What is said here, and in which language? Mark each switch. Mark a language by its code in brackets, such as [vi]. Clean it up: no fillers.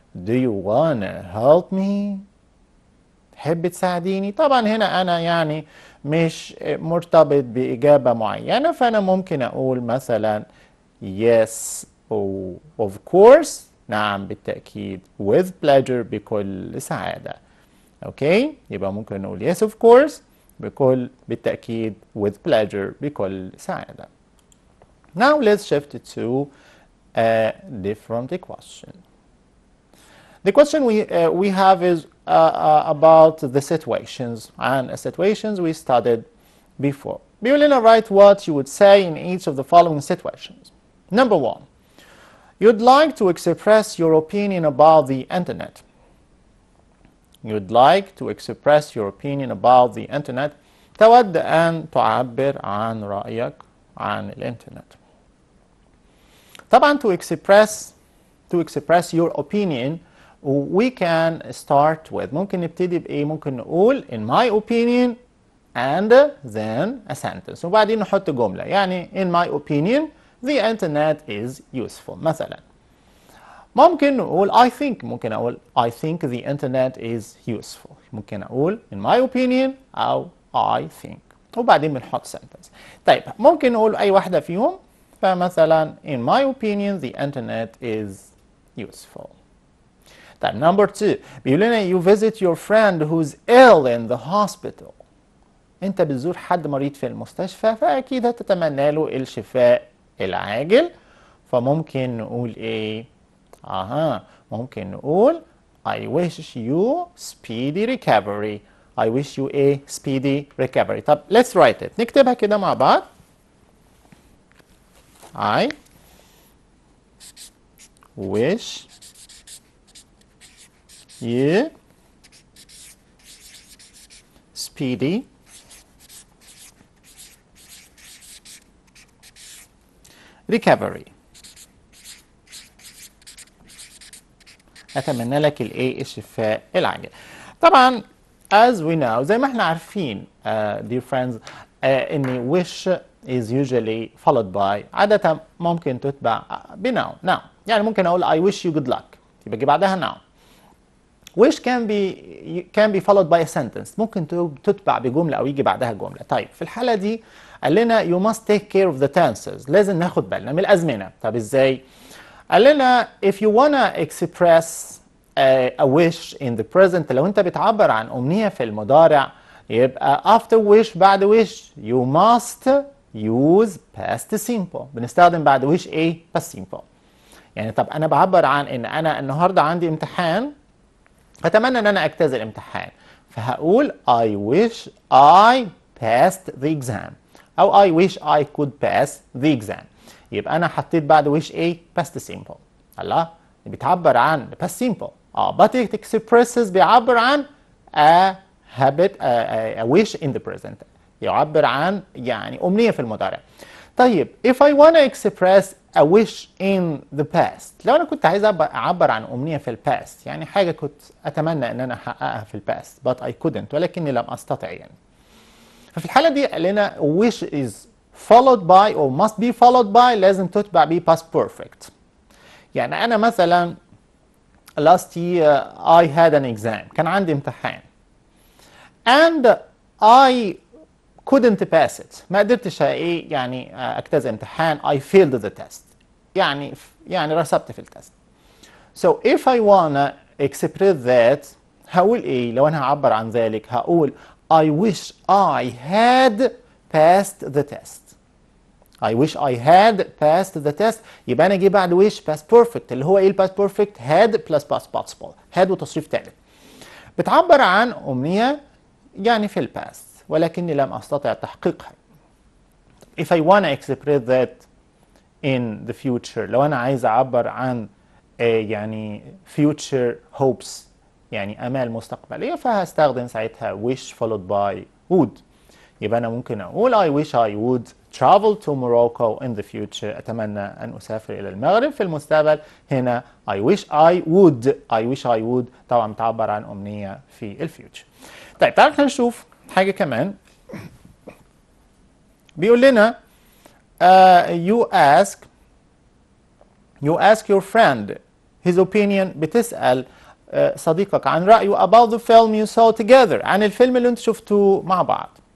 [en] do you wanna help me؟ [ar] تحب تساعديني؟ طبعا هنا أنا يعني مش مرتبط بإجابة معينة، فأنا ممكن أقول مثلا [en] yes of course، [ar] نعم بالتأكيد، [en] with pleasure، [ar] بكل سعادة. اوكي، يبقى ممكن نقول [en] yes of course [ar] بالتأكيد، [en] with pleasure [ar] بكل سعادة. [en] Now let's shift to a different question. The question we have is about the situations, and situations we studied before. [ar] بيقول لنا [en] write what you would say in each of the following situations. Number 1, you'd like to express your opinion about the internet. You'd like to express your opinion about the internet. [ar] تود أن تعبر عن رأيك عن الإنترنت. [en] طبعا to express your opinion we can start with، [ar] ممكن نبتدي بإيه؟ ممكن نقول [en] in my opinion and then a sentence، [ar] وبعدين نحط جملة. [en] يعني in my opinion the internet is useful مثلا. [ar] ممكن نقول [en] I think، [ar] ممكن أقول [en] I think the internet is useful. [ar] ممكن أقول [en] in my opinion [ar] أو [en] I think، [ar] وبعدين بنحط sentence. طيب ممكن نقول أي واحدة فيهم. [en] فمثلا in my opinion the internet is useful. [ar] طيب number 2 بيقول لنا [en] you visit your friend who's ill in the hospital. [ar] أنت بتزور حد مريض في المستشفى، فأكيد هتتمنى له الشفاء العاجل. فممكن نقول إيه؟ ممكن نقول [en] I wish you speedy recovery. I wish you a speedy recovery. [ar] طب [en] let's write it. [ar] نكتبها كده مع بعض. [en] I wish you speedy recovery. [ar] أتمنى لك الإيه الشفاء العاجل. [en] طبعا as we know [ar] زي ما احنا عارفين [en] dear friends [ar] إن [en] wish is usually followed by [ar] عادة ممكن تتبع [en] بnoun. [ar] noun يعني ممكن أقول [en] I wish you good luck [ar] يبقى جي بعدها noun. [en] wish can be followed by a sentence [ar] ممكن تتبع بجملة أو يجي بعدها جملة. طيب في الحالة دي قال لنا [en] you must take care of the tenses [ar] لازم ناخد بالنا من الأزمنة. طب إزاي؟ قال لنا [en] if you wanna express a wish in the present [ar] لو أنت بتعبر عن أمنية في المضارع يبقى after wish بعد wish [en] you must use past simple. [ar] بنستخدم بعد wish إيه؟ past simple. يعني طب أنا بعبر عن إن أنا النهاردة عندي امتحان أتمنى إن أنا أجتاز الامتحان فهقول [en] I wish I passed the exam [ar] أو [en] I wish I could pass the exam. [ar] يبقى أنا حطيت بعد wish إيه؟ past simple. الله بتعبر عن past simple [en] but it expresses [ar] بيعبر عن [en] a habit a wish in the present [ar] يعبر عن يعني أمنية في المضارع. طيب [en] if I want to express a wish in the past [ar] لو أنا كنت عايز أعبر عن أمنية في الباست يعني حاجة كنت أتمنى أن أنا أحققها في الباست [en] but I couldn't [ar] ولكني لم أستطع يعني. ففي الحالة دي قال لنا [en] wish is followed by or must be followed by [ar] لازم تتبع ب past perfect. [en] يعني أنا مثلا last year I had an exam [ar] كان عندي امتحان [en] and I couldn't pass it [ar] ما قدرتش ايه يعني اجتاز امتحان [en] I failed the test [ar] يعني رسبت في التست. [en] So if I wanna express that [ar] هقول ايه لو انا هعبر عن ذلك هقول [en] I wish I had passed the test. I wish I had passed the test [ar] يبقى انا اجي بعد wish past perfect اللي هو ايه past perfect had plus past participle had وتصريف ثالث بتعبر عن أمنية يعني في الباست ولكني لم أستطع تحقيقها. [en] If I want to express that in the future [ar] لو أنا عايز أعبر عن يعني [en] future hopes [ar] يعني آمال مستقبلية فهستخدم ساعتها wish followed by would. [en] يبقى أنا ممكن أقول I wish I would travel to Morocco in the future [ar] أتمنى أن أسافر إلى المغرب في المستقبل. هنا [en] I wish I would [ar] طبعا تعبر عن أمنية في الفيوتشر. طيب تعالوا نشوف حاجة كمان بيقول لنا [en] you ask your friend his opinion [ar] بتسأل صديقك عن رأيه [en] about the film you saw together [ar] عن الفيلم اللي انتوا شفتوه مع بعض.